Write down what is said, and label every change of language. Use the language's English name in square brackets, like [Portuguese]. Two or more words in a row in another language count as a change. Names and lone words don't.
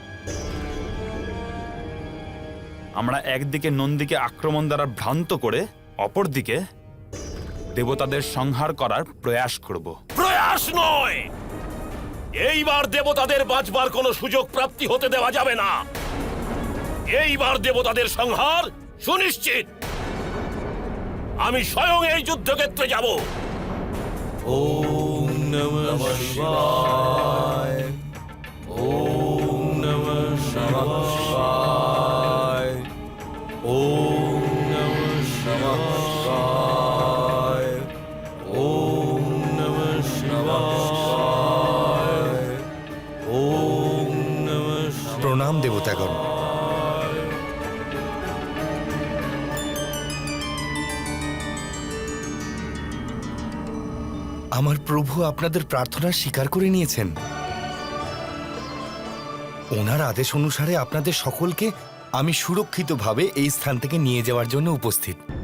[Bangla] আমরা একদিকে নন্দীকে আক্রমণ দ্বারা ভ্রান্ত করে অপরদিকে দেবতাদের সংহার করার প্রয়াস করব। প্রয়াস নয়, এইবার দেবতাদের বাঁচবার কোনো সুযোগ প্রাপ্তি হতে দেওয়া যাবে না। এইবার দেবতাদের সংহার সুনিশ্চিত। আমি স্বয়ং এই যুদ্ধক্ষেত্রে যাব। [Sanskrit] ওম নমঃ শিবায়। ওম নমঃ শিবায়। ওম নমঃ শিবায়। ওম নমঃ শিবায়। ওম নমঃ শিবায়। [Bangla] প্রণাম দেবতাগণ। আমার প্রভু আপনাদের প্রার্থনা স্বীকার করে নিয়েছেন। ওনার আদেশ অনুসারে আপনাদের সকলকে আমি সুরক্ষিতভাবে এই স্থান থেকে নিয়ে যাওয়ার জন্য উপস্থিত।